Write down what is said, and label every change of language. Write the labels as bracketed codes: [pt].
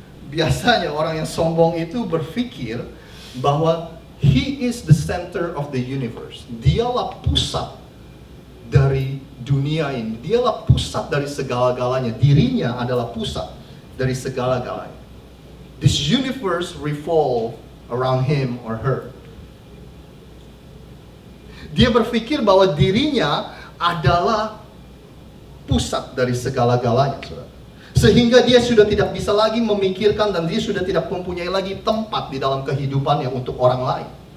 [id] Biasanya orang yang sombong itu berpikir bahwa [en] he is the center of the universe. [id] Dialah pusat dari dunia ini. Dialah pusat dari segala-galanya. Dirinya adalah pusat dari segala-galanya. [en] This universe revolve around him or her. [id] Dia berpikir bahwa dirinya adalah pusat dari segala-galanya, saudara. Sehingga dia sudah tidak bisa lagi memikirkan dan dia sudah tidak mempunyai lagi tempat di dalam kehidupannya untuk orang lain.